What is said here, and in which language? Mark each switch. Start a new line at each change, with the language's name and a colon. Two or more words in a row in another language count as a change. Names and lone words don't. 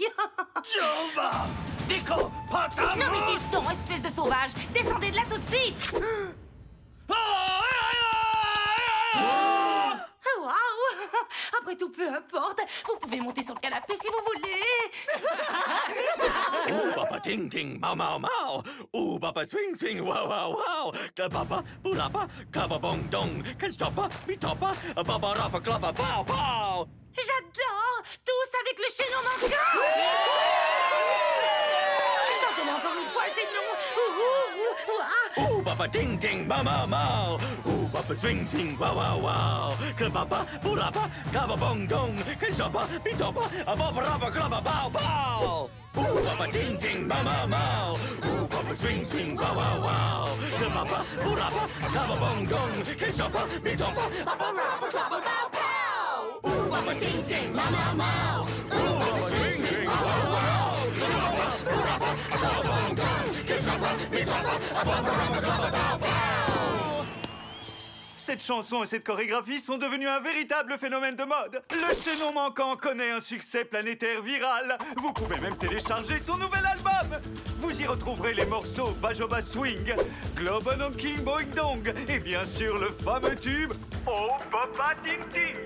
French: Jova! Déco! Patam! Non mais dites donc, espèce de sauvage, descendez de là tout de suite. Oh, waouh! Après tout, peu importe, vous pouvez monter sur le canapé si vous voulez. Oh, papa ting ting, mau mau mau. Oh, papa swing swing, wow wow wow. Papa, pulapa, kaba bong dong.
English: Can't stop, bitopa, baba rapa klapa, pow pow.
French: J'adore! Tous avec le chaînon manquant! Chantez-le encore une fois, chaînon! Oh, papa ting ting, mau mau mau. Oh, papa swing swing, wow wow wow. Papa, pulapa, kaba bong dong.
English: Can't stop, bitopa, baba rapa klapa, pow pow. Oh, papa ting ting, mau mau mau. Oh, papa swing swing, wow wow wow. Papa, pulapa, kaba bong dong. Can't stop, bitopa, baba rapa klapa, pow pow. Oh, papa ting ting, mau mau mau. Oh, papa swing swing, wow wow. Papa, pulapa, kaba bong dong. Can't stop, bitopa, baba rapa klapa, pow pow.
French: Cette chanson et cette chorégraphie sont devenues un véritable phénomène de mode. Le chaînon manquant connaît un succès planétaire viral. Vous pouvez même télécharger son nouvel album. Vous y retrouverez les morceaux Bajoba Swing, Global on King Boing Dong et bien sûr le fameux tube Oh Papa Ting Ting.